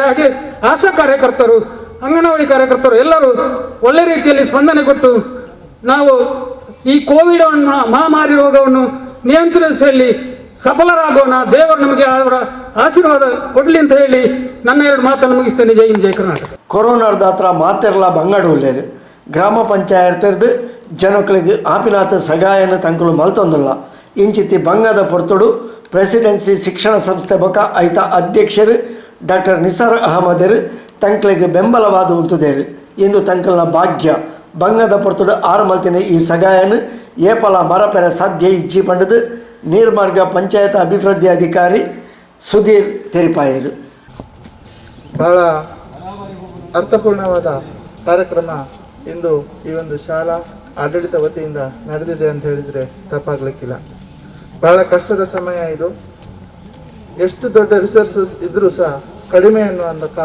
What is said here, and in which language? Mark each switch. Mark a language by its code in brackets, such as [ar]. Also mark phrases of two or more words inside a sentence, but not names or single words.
[kn] ಹಾಗೆ ಆಶಾ ಕಾರ್ಯಕರ್ತರು, ಅಂಗನವಾಡಿ ಕಾರ್ಯಕರ್ತರು ಎಲ್ಲರೂ ಒಳ್ಳೆ ರೀತಿಯಲ್ಲಿ ಸ್ಪಂದನೆ ಕೊಟ್ಟು ನಾವು ಈ ಕೋವಿಡ್ ಮಹಾಮಾರಿ ರೋಗವನ್ನು ನಿಯಂತ್ರಿಸುವಲ್ಲಿ ಸಫಲರಾಗೋಣ. ದೇವರು ನಮಗೆ ಅವರ ಆಶೀರ್ವಾದ ಕೊಡಲಿ ಅಂತ ಹೇಳಿ ನನ್ನ 2 ಮಾತನ್ನು ಮುಗಿಸ್ತೇನೆ. ಜೈ ಹಿಂದ್, ಜೈ ಕರ್ನಾಟಕ. [tcy] ಕೊರೋನಾದ ಹತ್ರ ಮಾತೆರ್ಲ ಬಂಗಾಡು ಉಳ್ಳೇರು ಗ್ರಾಮ ಪಂಚಾಯತ್ ಜನಗಳಿಗೆ ಆಪಿನಾಥ ಸಗಾಯನ ತಂಕಲು ಮಲ್ತೊಂದಿಲ್ಲ. ಇಂಚಿತಿ ಬಂಗದ ಪೊರ್ತುಡು ಪ್ರೆಸಿಡೆನ್ಸಿ ಶಿಕ್ಷಣ ಸಂಸ್ಥೆ ಬೊಕ ಐತ ಅಧ್ಯಕ್ಷರು ಡಾಕ್ಟರ್ ನಿಸಾರ್ ಅಹಮದರ್ ತಂಕ್ಲೆಗೆ ಬೆಂಬಲವಾದ ಉಂತುದೇರು. ಇಂದು ತಂಕಲ್ನ ಭಾಗ್ಯ ಬಂಗದ ಪೊರ್ತುಡು 6 ಮಲ್ತಿನ ಈ ಸಗಾಯನ ಏಪಲ ಮರಪೆರೆ ಸಾಧ್ಯ ಇಜ್ಜಿ ಪಂಡದು ನೀರ್ಮಾರ್ಗ ಪಂಚಾಯತ್ ಅಭಿವೃದ್ಧಿ ಅಧಿಕಾರಿ ಸುಧೀರ್ ತೆರಿಪಾಯರು. [kn] ಬಹಳ ಅರ್ಥಪೂರ್ಣವಾದ ಕಾರ್ಯಕ್ರಮ ಇಂದು ಈ ಒಂದು ಶಾಲಾ ಆಡಳಿತ ವತಿಯಿಂದ ನಡೆದಿದೆ ಅಂತ ಹೇಳಿದರೆ ತಪ್ಪಾಗಲಿಕ್ಕಿಲ್ಲ. ಬಹಳ ಕಷ್ಟದ ಸಮಯ ಇದು. ಎಷ್ಟು ದೊಡ್ಡ ರಿಸೋರ್ಸಸ್ ಇದ್ದರೂ ಸಹ ಕಡಿಮೆ ಅನ್ನುವಂಥ ಕಾಲ.